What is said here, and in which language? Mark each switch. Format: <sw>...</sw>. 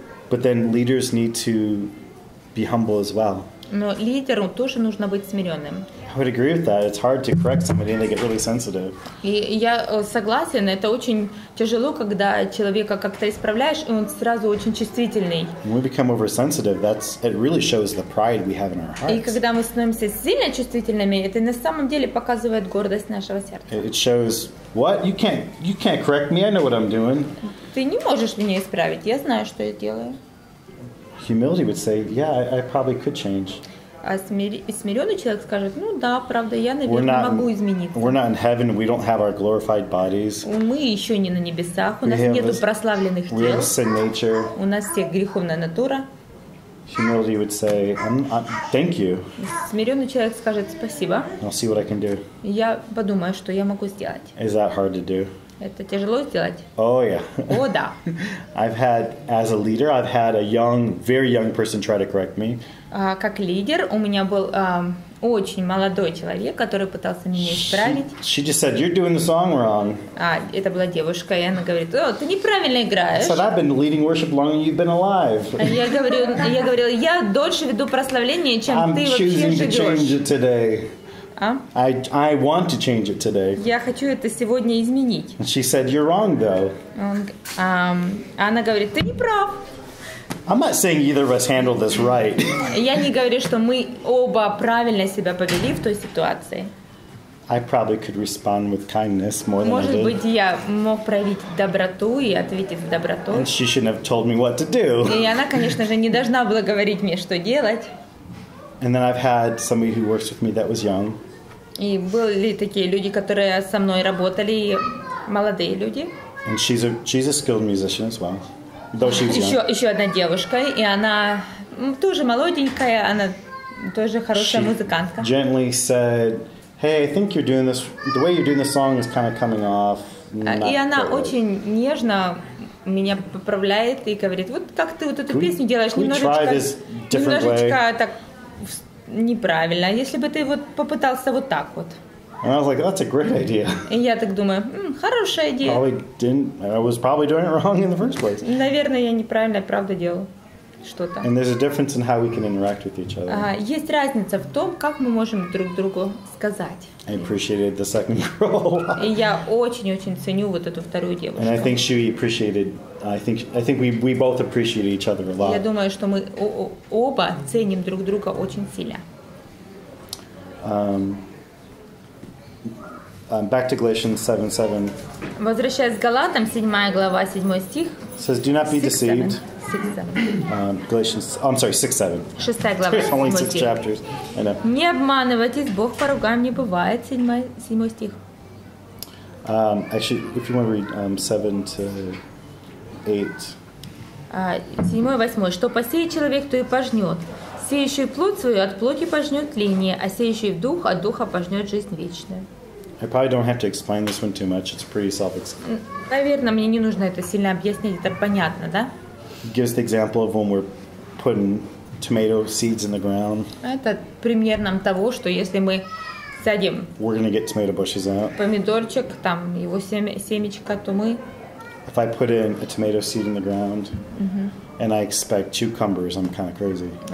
<en>But then leaders need to be humble as well.</en> <ru>Но лидеру тоже нужно быть смиренным.</ru> <en>I would agree with that. It's hard to correct somebody and they get really sensitive.</en> <ru>И я согласен, это очень тяжело, когда человека как-то исправляешь, и он сразу очень чувствительный.</ru> <en>When we become oversensitive, it really shows the pride we have in our hearts.</en> <ru>И когда мы становимся сильно чувствительными, это на самом деле показывает гордость нашего сердца.</ru> <en>It shows what? You can't correct me. I know what I'm doing.</en> <ru>Ты не можешь меня исправить. Я знаю, что я делаю.</ru> <en>Humility would say, yeah, I probably could change.</en> <ru>А смиренный человек скажет, ну да, правда, я, наверное, могу измениться.</ru> <en>We're not in heaven. We don't have our glorified bodies.</en> <ru>Мы еще не на небесах, у нас нету прославленных тел.</ru> <en>We have sin nature.</en> <ru>У нас всех греховная натура.</ru> <en>Humility would say, thank you.</en> <ru>Смиренный человек скажет спасибо.</ru> <en>I'll see what I can do.</en> <ru>Я подумаю, что я могу сделать.</ru> <en>Is that hard to do?</en> <ru>Это тяжело сделать?</ru> <en>Oh yeah.</en> <ru>О, да.</ru> <en>I've had, as a leader, I've had a very young person try to correct me.</en> <ru>Как лидер у меня был очень молодой человек, который пытался меня исправить.</ru> <en>She just said, "You're doing the song wrong."</en> <ru>Это была девушка, и она говорит: "О, ты неправильно играешь."</ru> <en>I said, "I've been leading worship longer than you've been alive."</en> <ru>Я говорила, я дольше веду прославление, чем ты вообще живешь.</ru> <en>I'm choosing to change it today. I want to change it today.</en> <ru>Я хочу это сегодня изменить.</ru> <en>And she said, "You're wrong, though."</en> <ru>Она говорит: "Ты не прав."</ru> <en>I'm not saying either of us handled this right.</en> <ru>Я не говорю, что мы оба правильно себя повели в той ситуации.</ru> <en>I probably could respond with kindness more than I did.</en> <ru>Может быть, я мог проявить доброту и ответить с добротой.</ru> <en>And she shouldn't have told me what to do.</en> <ru>И она, конечно же, не должна была говорить мне, что делать.</ru> <en>And then I've had somebody who works with me that was young.</en> <ru>И были такие люди, которые со мной работали, молодые люди.</ru> <en>And she's a skilled musician as well. Though she was young.</en> <ru>Еще одна девушка, и она тоже молоденькая, она тоже хорошая музыкантка.</ru> <en>Gently said, "Hey, I think you're doing this. The way you're doing the song is kind of coming off."</en> <ru>И она очень нежно меня поправляет и говорит: вот как ты вот эту песню делаешь, немножечко так неправильно. Если бы ты вот попытался вот так вот.</ru> <en>And I was like, "That's a great idea."</en> <ru>И я так думаю, хорошая идея.</ru> <en>I was probably doing it wrong in the first place.</en> <ru>Наверное, я неправильно, правда, делал что-то.</ru> <en>And there's a difference in how we can interact with each other.</en> <ru>Есть разница в том, как мы можем друг другу сказать.</ru> <en>I appreciated the second girl.</en> <ru>И я очень-очень ценю вот эту вторую девушку.</ru> <en>And I think she appreciated. I think we both appreciate each other a lot.</en> <ru>Я думаю, что мы оба ценим друг друга очень сильно.</ru> <en>Back to Galatians 7:7.</en> <ru>Возвращаясь к Галатам, 7 глава, 7 стих.</ru> <en>Says, "Do not be deceived." 6:7.</en> <ru>6 глава,</ru> <en>There's only 7 6</en> <ru>стих.</ru> <en>chapters. I know.</en> <ru>Не обманывайтесь, Бог по ругам не бывает. 7 стих.</ru> <en>Actually, if you want to read 7 to 8. 7-8.</en> <ru>Что посеет человек, то и пожнет. Сеющий плоть свою от плоти пожнет тление, а сеющий в дух от духа пожнет жизнь вечную.</ru> <en>I probably don't have to explain this one too much. It's pretty self-explanatory.</en> <ru>Наверное, мне не нужно это сильно объяснять, это понятно, да?</ru> <en>It gives the example of when we're putting tomato seeds in the ground.</en> <ru>Это пример нам того, что если мы садим</ru> <en>we're going to get tomato bushes out.</en> <ru>Помидорчик, там его семечко, то мы.</ru> <en>If I put in a tomato seed in the ground and I expect cucumbers, I'm kind of crazy.</en>